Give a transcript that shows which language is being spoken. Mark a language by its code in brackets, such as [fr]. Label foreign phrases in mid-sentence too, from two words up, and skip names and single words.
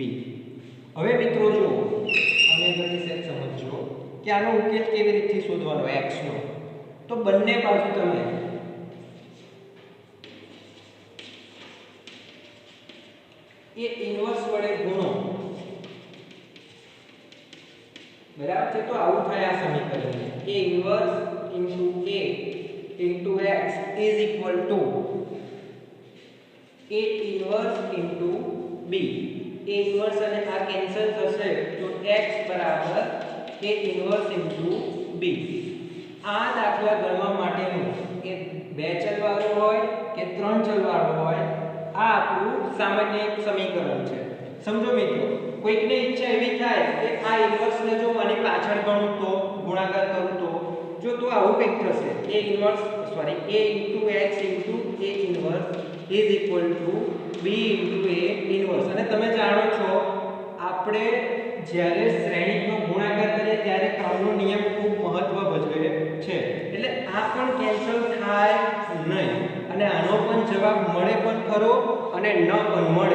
[gu] હવે મિત્રો જો અમે બધી સેટ સમજો કે આનો ઉકેલ કેવી રીતે શોધવાનો x નો, તો બંને બાજુ તમે એ ઇન્વર્સ વડે ગુણો. બરાબર છે. તો આવું થાય આ સમીકરણ: a ઇન્વર્સ a x [en] is equal to [gu] a ઇન્વર્સ b. a ઇન્વર્સ અને આ કેન્સલ થશે તો x બરાબર a ઇન્વર્સ b. આ દાખલા ગણવા માટેનું એ બે ચલ વાળો હોય કે ત્રણ ચલ વાળો હોય, આ આપણું સામાન્ય એક સમીકરણ છે. સમજો મિત્રો, કોઈકને ઈચ્છા એવી થાય કે આ ઇન્વર્સને જો આની પાછળ ગણું તો ગુણાકાર કરું તો આવું કંઈક થશે: a ઇન્વર્સ a x a ઇન્વર્સ [en] is equal to [gu] b a ઇન્વર્સ. અને તમે જાણો છો આપણે જ્યારે શ્રેણીનો ગુણાકાર કરીએ ત્યારે ક્રમનો નિયમ ખૂબ મહત્વ ભજવે છે. એટલે આ પણ કેન્સલ થાય નહીં અને આનો પણ જવાબ મળે પણ ખરો અને ન પણ મળે.